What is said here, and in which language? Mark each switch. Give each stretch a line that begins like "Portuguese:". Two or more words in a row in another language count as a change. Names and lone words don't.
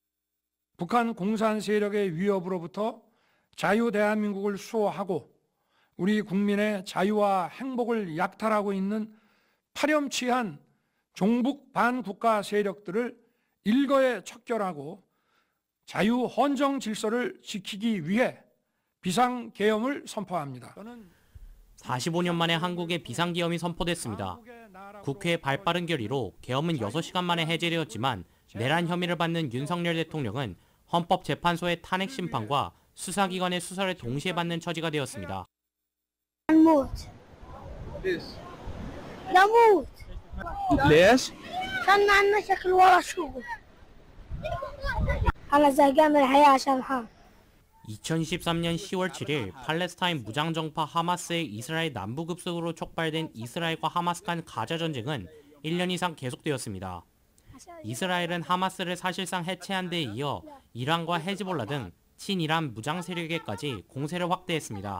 Korean: 북한 공산 세력의 위협으로부터 자유 대한민국을 수호하고 우리 국민의 자유와 행복을 약탈하고 있는 파렴치한 종북 반국가 세력들을 일거에 척결하고 자유 헌정 질서를 지키기 위해 비상계엄을 선포합니다. 45년 만에 한국에 비상계엄이 선포됐습니다. 국회의 발빠른 결의로 계엄은 6시간 만에 해제되었지만 내란 혐의를 받는 윤석열 대통령은 헌법재판소의 탄핵 심판과 수사기관의 수사를 동시에 받는 처지가 되었습니다.
Arabic: ليش؟ عشان ما عندنا شكل ورا شغل. أنا زهقان من الحياة عشان الحرب.
Korean: 2023년 10월 7일 팔레스타인 무장정파 하마스의 이스라엘 남부급속으로 촉발된 이스라엘과 하마스 간 가자 전쟁은 1년 이상 계속되었습니다. 이스라엘은 하마스를 사실상 해체한 데에 이어 이란과 헤즈볼라 등 친이란 무장 세력에까지 공세를 확대했습니다.